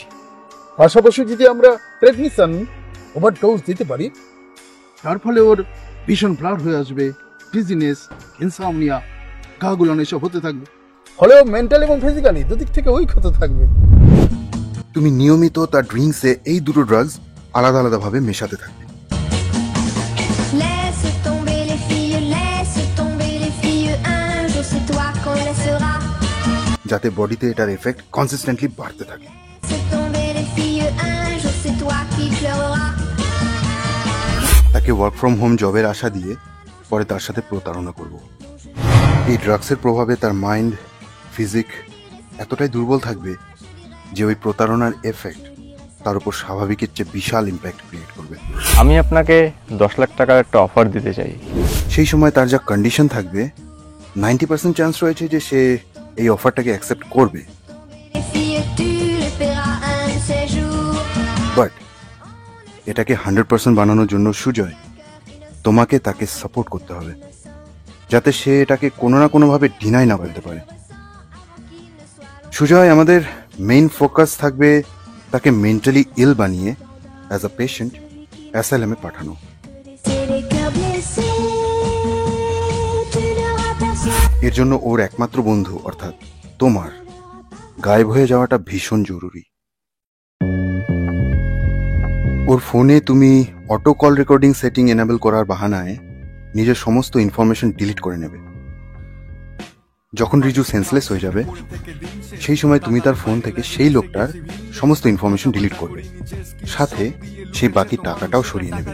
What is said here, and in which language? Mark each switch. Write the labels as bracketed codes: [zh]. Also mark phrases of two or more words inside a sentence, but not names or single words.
[bn] পাশাপাশি যদি আমরা [en] prednisone overdose [bn] দিতে পারি, তার ফলে ওর ভীষণ ব্লাড হয়ে আসবে, [en] dizziness, insomnia, [bn] গা গুলানো এসব হতে থাকবে, ফলে ও মেন্টাল এবং ফিজিক্যালি দুদিক থেকে উইক হতে থাকবে। তুমি নিয়মিত তার ড্রিঙ্কসে এই দুটো ড্রাগস আলাদা আলাদাভাবে মেশাতে থাকবে। [fr] Laisse tomber les filles, laisse tomber les filles, un jour c'est toi qu'on laissera. [bn] যাতে বডিতে এটার [en] effect consistently [bn] বাড়তে থাকে। [fr] Laisse tomber les filles, un jour c'est toi qui pleureras. [bn] তাকে [en] work from home [bn] জবের আশা দিয়ে পরে তার সাথে প্রতারণা করব। এই ড্রাগসের প্রভাবে তার মাইন্ড, ফিজিক এতটাই দুর্বল থাকবে যে ওই প্রতারণার এফেক্ট তার উপর স্বাভাবিকের চেয়ে বিশাল [en] impact create [bn] করবে। আমি আপনাকে 10 লাখ টাকার একটা অফার দিতে চাই। সেই সময় তার যা কন্ডিশন থাকবে 90% চান্স রয়েছে যে সে এই অফারটাকে অ্যাকসেপ্ট করবে। [fr] Les filles, tu le paieras un de ces jours. [bn] বাট এটাকে 100% বানানোর জন্য সুজয় তোমাকে তাকে সাপোর্ট করতে হবে, যাতে সে এটাকে কোনো না কোনোভাবে ডিনাই না করতে পারে। সুজয়, আমাদের [en] main focus [bn] থাকবে তাকে [en] mentally ill [bn] বানিয়ে [en] as a patient [bn] অ্যাসাইলামে পাঠানো। [fr] C'est les cœurs blessés, tu n'auras personne. [bn] এর জন্য ওর একমাত্র বন্ধু অর্থাৎ তোমার গায়েব হয়ে যাওয়াটা ভীষণ জরুরি। ওর ফোনে তুমি [en] auto call recording setting enable [bn] করার বাহানায় নিজের সমস্ত [en] information delete [bn] করে নেবে। যখন রিজু সেন্সলেস হয়ে যাবে সেই সময় তুমি তার ফোন থেকে সেই লোকটার সমস্ত [en] information delete [bn] করবে, সাথে সেই বাকি টাকাটাও সরিয়ে নেবে।